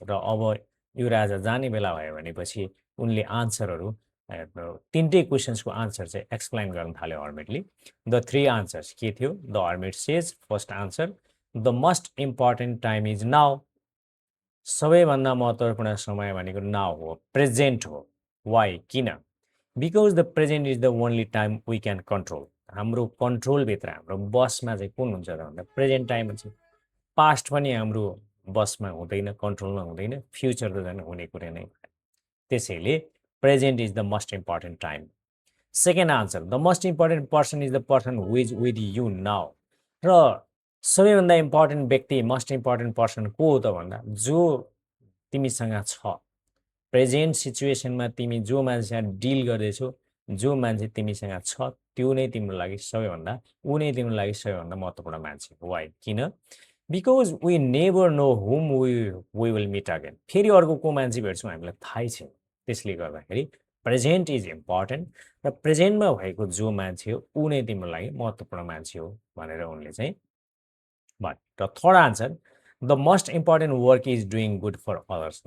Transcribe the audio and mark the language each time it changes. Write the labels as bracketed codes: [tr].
[ne] र अब यो राजा जाने बेला भयो भनेपछि उनले आन्सरहरू, 3टै क्वेसन्सको आन्सर चाहिँ एक्सप्लेन गर्न थाल्यो हर्मिटले। [en] the 3 answers [ne] के थियो? [en] The hermit says, first answer, the most important time is now. [ne] सबैभन्दा महत्त्वपूर्ण समय भनेको नाउ हो, प्रेजेन्ट हो। [en] why, [ne] किन? [en] Because the present is the only time we can control. [ne] हाम्रो कन्ट्रोलभित्र, हाम्रो बसमा चाहिँ कुन हुन्छ त भन्दा प्रेजेन्ट टाइम हुन्छ। पास्ट पनि हाम्रो बसमा हुँदैन, कन्ट्रोलमा हुँदैन, फ्युचर त झन् हुने कुरा नै। त्यसैले [en] Present is the most important time. Second answer, the most important person is the person who is with you now. [ne] र सबैभन्दा इम्पोर्टेन्ट व्यक्ति, [en] most important person [ne] को हो त भन्दा जो तिमीसँग छ, प्रेजेन्ट सिचुएसनमा तिमी जो मान्छेसँग डिल गर्दैछौ, जो मान्छे तिमीसँग छ, त्यो नै तिम्रो लागि सबैभन्दा ऊ नै तिम्रो लागि सबैभन्दा महत्त्वपूर्ण मान्छे हो। [en] Why? [ne] किन? [en] Because we never know whom we will meet again. [ne] फेरि अर्को को मान्छे भेट्छौँ हामीलाई थाहै छैन। त्यसले गर्दाखेरि [en] present is important [ne] र प्रेजेन्टमा भएको जो मान्छे हो ऊ नै तिम्रो लागि महत्त्वपूर्ण मान्छे हो भनेर उनले चाहिँ भने। [en] र third answer, the most important work is doing good for others.